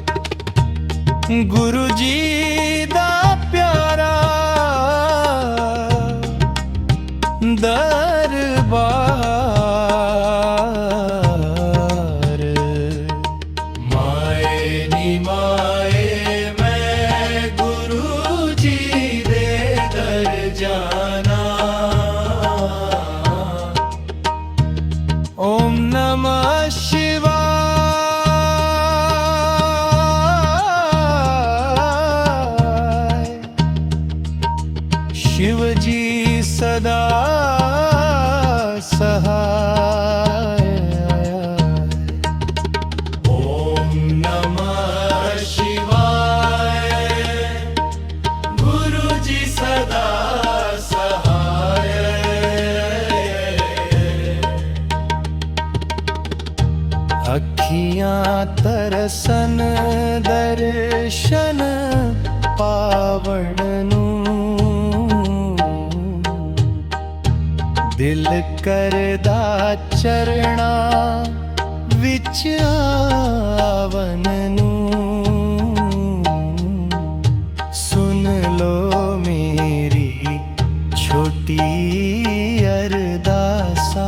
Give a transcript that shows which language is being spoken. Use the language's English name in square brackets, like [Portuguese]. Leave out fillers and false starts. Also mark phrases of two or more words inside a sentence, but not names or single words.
[Punjabi] ਗੁਰੂ ਜੀ ਦਾ ਪਿਆਰਾ ਦਰਬਾਰ। ਮਾਏ ਨੀ ਮਾਏ ਮੈਂ ਗੁਰੂ ਜੀ ਦੇ ਦਰ ਜਾਣਾ। [Sanskrit] ओम नमः शिवाय। [Punjabi] ਸ਼ਿਵ ਜੀ ਸਦਾ ਸਹਾਇ। [Sanskrit] ओम नमः शिवाय। [Punjabi] ਗੁਰੂ ਜੀ ਸਦਾ ਸਹਾਇ। ਅਖੀਆਂ ਤਰਸਣ ਦਰਸ਼ਨ ਪਾਵਣ ਨੂੰ ਦਿਲ ਕਰਦਾ ਚਰਨਾਂ ਵਿੱਚ ਆਵਣ ਨੂੰ ਸੁਣ ਲੋ ਮੇਰੀ ਛੋਟੀ ਅਰਦਾਸਾਂ